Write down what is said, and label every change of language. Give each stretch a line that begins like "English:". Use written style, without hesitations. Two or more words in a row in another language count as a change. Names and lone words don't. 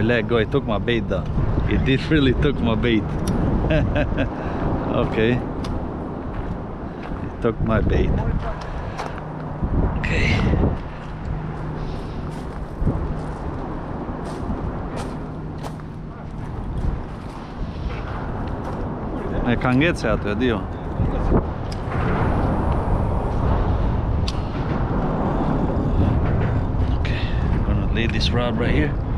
English: It took my bait though. It did really took my bait. Okay. It took my bait.
Albanian: Okay. E ka ngecë aty, e dio.
English: Okay, I'm gonna lay this rod right here.